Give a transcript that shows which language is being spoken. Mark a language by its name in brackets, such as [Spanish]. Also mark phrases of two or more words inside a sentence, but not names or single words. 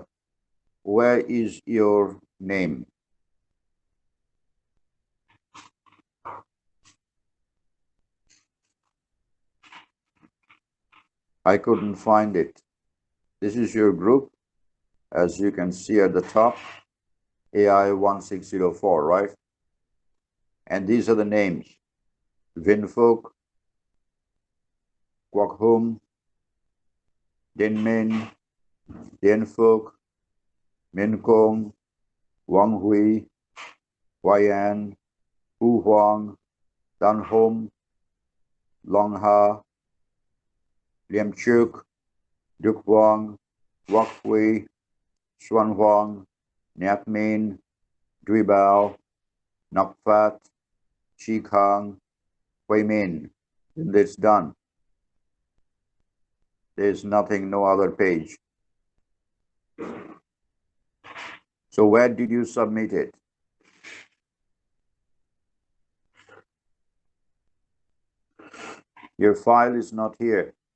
[English] Where is your name? I couldn't find it. This is your group, as you can see at the top, AI 1604, right? And these are the names: Vinfolk, Kwok Hum, Din Min, Dien Phuc, Min Kong, Wang Hui, Huayan, Hu Huang, Dan Hom, Long Ha, Liam Chuk, Duc Huang, Wak Hui, Xuan Huang, Nhat Min, Dui Bao, Ngoc Phat, Chi Khang, Hui Min. And it's done. There's nothing, no other page. So where did you submit it? Your file is not here.